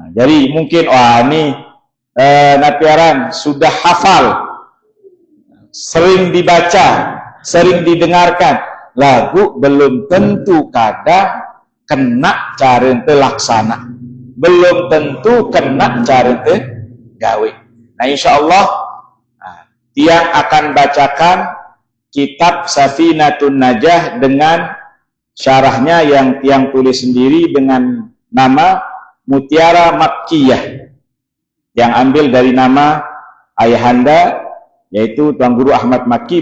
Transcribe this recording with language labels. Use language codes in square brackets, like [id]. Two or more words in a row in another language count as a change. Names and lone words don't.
[id] Jadi mungkin ini napiaran sudah hafal, sering dibaca, sering didengarkan, lagu belum tentu kadang kena cara ente laksana, belum tentu kena cara ente gawe. Nah insyaallah tiang akan bacakan kitab Safinatun Najah dengan syarahnya yang tiang tulis sendiri dengan nama Mutiara Makkiyah, yang ambil dari nama ayahanda yaitu Tuan Guru Ahmad Makki.